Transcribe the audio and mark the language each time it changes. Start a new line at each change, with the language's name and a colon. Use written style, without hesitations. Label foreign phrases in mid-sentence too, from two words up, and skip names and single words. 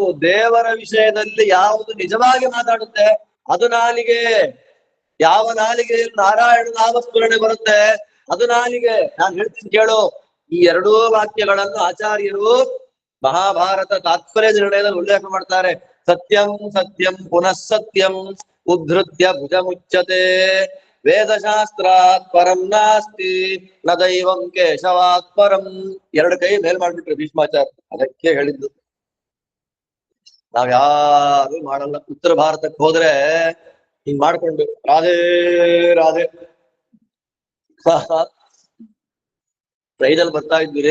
Kannada: ದೇವರ ವಿಷಯದಲ್ಲಿ ಯಾವುದು ನಿಜವಾಗಿ ಮಾತಾಡುತ್ತೆ ಅದು ನಾಲಿಗೆ. ಯಾವ ನಾಲಿಗೆಯಲ್ಲಿ ನಾರಾಯಣ ನಾಮಸ್ಮರಣೆ ಬರುತ್ತೆ ಅದು ನಾಲಿಗೆ. ನಾನು ಹೇಳ್ತೀನಿ ಕೇಳು. ಈ ಎರಡೂ ವಾಕ್ಯಗಳನ್ನು ಆಚಾರ್ಯರು ಮಹಾಭಾರತ ತಾತ್ಪರ್ಯ ನಿರ್ಣಯದಲ್ಲಿ ಉಲ್ಲೇಖ ಮಾಡ್ತಾರೆ.
Sanskrit: ಸತ್ಯಂ ಸತ್ಯಂ ಪುನಃ ಸತ್ಯಂ ಉದ್ಧೃತ್ಯ ಭುಜಮುಚ್ಯತೆ ವೇದಶಾಸ್ತ್ರಾತ್ ಪರಂ ನಾಸ್ತಿ ನ ದೈವಂ ಕೇಶವಾತ್ ಪರಂ.
Kannada: ಎರಡು ಕೈ ಮೇಲ್ ಮಾಡ್ಬಿಟ್ರು ಭೀಷ್ಮಾಚಾರ್ಯ. ಅದಕ್ಕೆ ಹೇಳಿದ್ದು ನಾವ್ಯಾರು ಮಾಡಲ್ಲ. ಉತ್ತರ ಭಾರತಕ್ಕೆ ಹೋದ್ರೆ ಹಿಂಗ್ ಮಾಡ್ಕೊಂಡು ರಾಧೇ ರಾಧೆ ಟ್ರೈನಲ್ಲಿ ಬರ್ತಾ ಇದ್ವಿ.